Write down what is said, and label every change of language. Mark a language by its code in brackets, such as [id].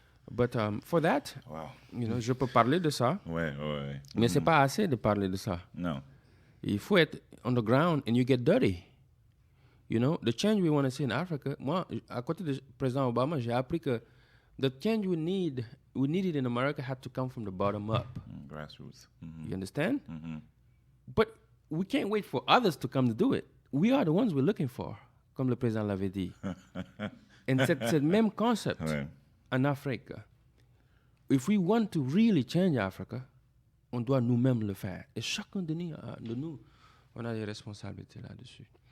[en] But for that, [fr] je peux parler de ça, mais c'est pas assez de parler de ça. Non. Il faut être [en] on the ground and you get dirty. You know, the change we want to see in Africa. [fr] Moi, à côté du président Obama, j'ai appris que [en] the change we needed in America had to come from the bottom up. Grassroots. You understand? But we can't wait for others to come to do it. We are the ones we're looking for, [fr] comme le président l'avait dit. Et c'est le même concept en Afrique. [en] If we want to really change Africa, [fr] on doit nous-mêmes le faire. Et chacun de nous, on a des responsabilités là-dessus.